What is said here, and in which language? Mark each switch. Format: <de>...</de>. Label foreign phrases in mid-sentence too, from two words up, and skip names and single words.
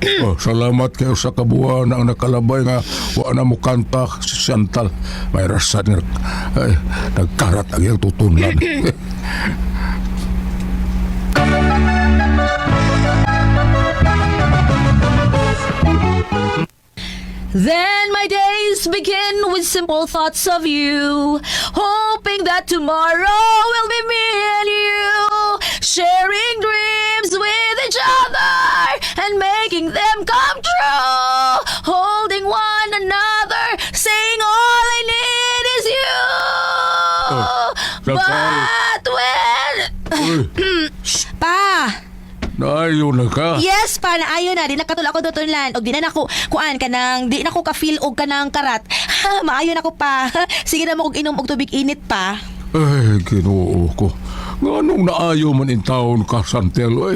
<ceb>Oh, salamat kayo sa kabuuan ang nakalabay nga wa na mo kanta si Chantal. May rasan nga ay, nagkarat ang iyang tutunlan.</ceb> <en>Then my days begin with simple thoughts of you, hoping that tomorrow will be me and you, sharing dreams with each other and making them come true, holding one another, saying all I need is you. But when...</en> <ceb>Pa! Naayo na ka. Yes, pa, naayo na. Di na katulad ako tutunlan. O di na ako, kuan ka nang, di na ako ka-feel og ka ng karat. Ha, maayo na ko pa. Sige na mo kog inom og tubig init pa. Ay, Ginoo ko. Nganong naayo man in taon ka, Chantel, oy?</ceb>